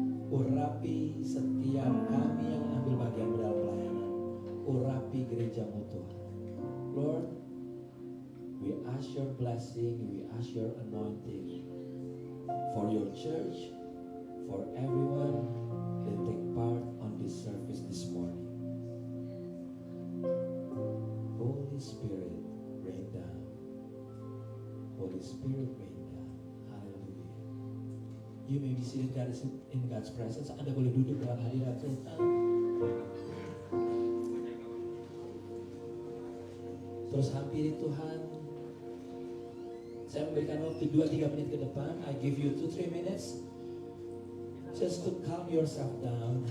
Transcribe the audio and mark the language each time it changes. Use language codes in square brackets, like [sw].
[id] Urapi setiap kami yang ambil bagian dalam pelayanan. Urapi gereja-Mu Tuhan. [en] Lord, we ask your blessing, we ask your anointing for your church, for everyone that take part on this service this morning. Holy Spirit, rain down. Holy Spirit, rain down. Hallelujah. You may be seated in God's presence. [id] Anda boleh duduk dalam hadirat Tuhan. Terus hampiri Tuhan. Saya memberikan waktu 2-3 menit ke depan. [en] I give you 2-3 minutes. Just to calm yourself down.